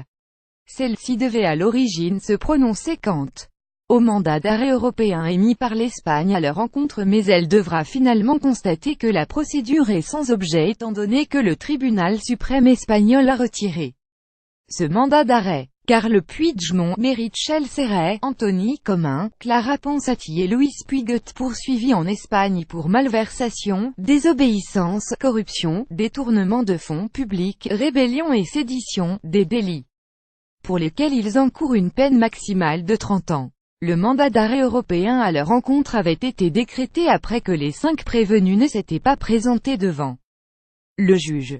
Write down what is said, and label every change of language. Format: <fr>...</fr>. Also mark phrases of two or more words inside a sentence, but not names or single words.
<fr>Celle-ci devait à l'origine se prononcer quant au mandat d'arrêt européen émis par l'Espagne à leur encontre, mais elle devra finalement constater que la procédure est sans objet étant donné que le tribunal suprême espagnol a retiré ce mandat d'arrêt. Carles Puigdemont, Meritxell Serret, Antoni Comín, Clara Ponsati et Luis Puigut poursuivis en Espagne pour malversation, désobéissance, corruption, détournement de fonds publics, rébellion et sédition, des délits pour lesquels ils encourent une peine maximale de 30 ans. Le mandat d'arrêt européen à leur encontre avait été décrété après que les 5 prévenus ne s'étaient pas présentés devant le juge.</fr>